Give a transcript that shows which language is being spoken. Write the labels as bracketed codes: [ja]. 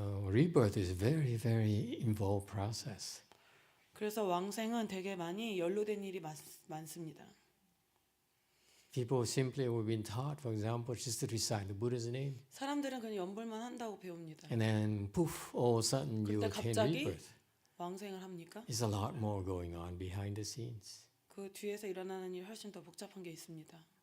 [en] rebirth is a very, very involved process. [ko] 그래서 왕생은 되게 많이 연루된 일이 많습니다. [en] People simply have been taught, for example, just to recite the Buddha's name. [ko] 사람들은 그냥 연불만 한다고 배웁니다. [en] And then, poof, all of a sudden you [ko] 그때 [en] attain [ko] 갑자기 [en] rebirth. [ko] 왕생을 합니까? [en] There's a lot more going on behind the scenes. [ko] 그 뒤에서 일어나는 일이 훨씬 더 복잡한 게 있습니다.